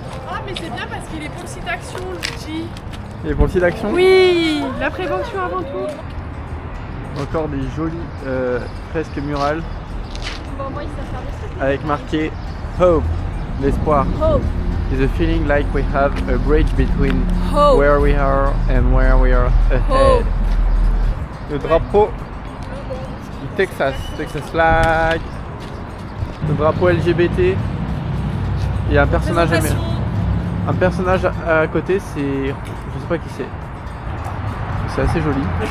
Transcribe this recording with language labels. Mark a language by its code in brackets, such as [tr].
[fr] Ah, mais c'est bien parce qu'il est pour le site d'action, Luigi. Il est pour le site d'action ? Oui, la prévention avant tout. Encore des jolies fresques murales. Bon, moi, il sait faire des trucs. Avec marqué Hope, l'espoir. [en] Hope. It's a feeling like we have a bridge between Hope. where we are and where we are ahead. Hope. [fr] Le drapeau du Texas, Texas flag. Le drapeau LGBT. Il y a un personnage américain. Un personnage à côté, c'est. Je sais pas qui c'est. C'est assez joli.